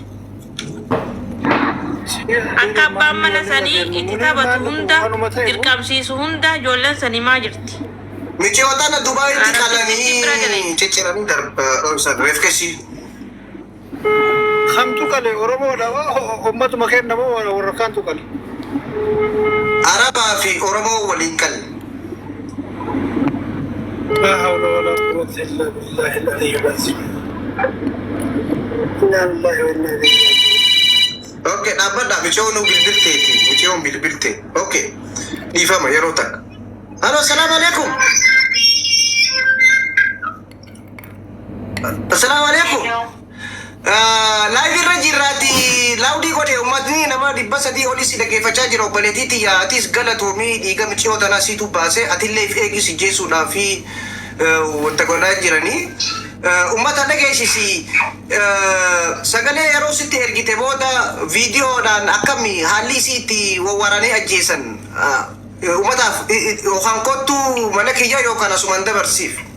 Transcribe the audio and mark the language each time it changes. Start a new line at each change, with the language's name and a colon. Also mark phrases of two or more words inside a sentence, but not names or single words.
Oromo: Akka abbaan mana sanii itti taphatu hunda dirqamsiisu hunda ijoolleen san himaa jirti. michiyootana dubaayitti qalanii cicciranii darba reefkesii Kamtu kale Oromoo dhawa ummatuma kenna moo warra kaantu kale. arabaa fi oromoo waliin qalle
Arabic: لا حول ولا قوة إلا بالله العلي العظيم. إنا لله وإنا إليه راجعون.
Oromo: okay dhaabbadhaa michiyoon bilbilteeti michiyoon bilbilte okay dhiifama yeroo takka halo
Arabic: السلام عليكم السلام عليكم
Oromo: laayiv irra jirraati laawudii godhe ummatni nama 300 olis dhaggeeffachaa jira obboleettii tiyya atis galatoomii dhiiga michiyoo tanaa siitu baase atillee if eegisi jeesuudhaa fi wanta godhaa jiranii ummata dhageessisi sagalee yeroo sitti ergite booda viidiyoodhaan akkami haalli isii itti wawwaranee ajjeesan ummataaf yookaan kottu mana kiyya yookaan asumaan dabarsiif.